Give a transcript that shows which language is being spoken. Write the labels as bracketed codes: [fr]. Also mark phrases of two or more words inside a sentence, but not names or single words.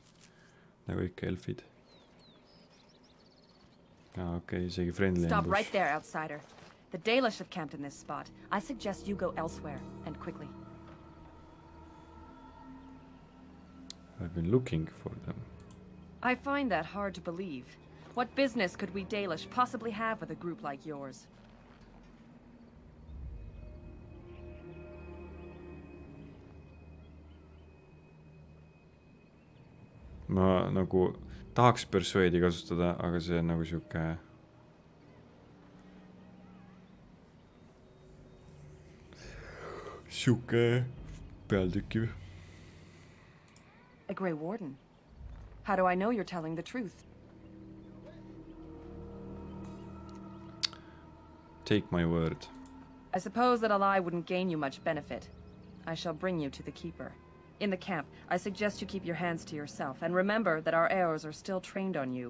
[et] Nagu ikka elfid. Okei, isegi friendly [en] Stop ambush. right there, outsider. The Dalish have camped in this spot. I suggest you go elsewhere, and quickly. I've been looking for them. I find that hard to believe. What business could we Dalish possibly have with a group like yours? [et] Ma nagu tahaks persuade'i kasutada, aga see on nagu siuke pealtükkiv. [en] A Grey Warden? How do I know you're telling the truth? Take my word. I suppose that a lie wouldn't gain you much benefit. I shall bring you to the Keeper. In the camp, I suggest you keep your hands to yourself, and remember that our arrows are still trained on you.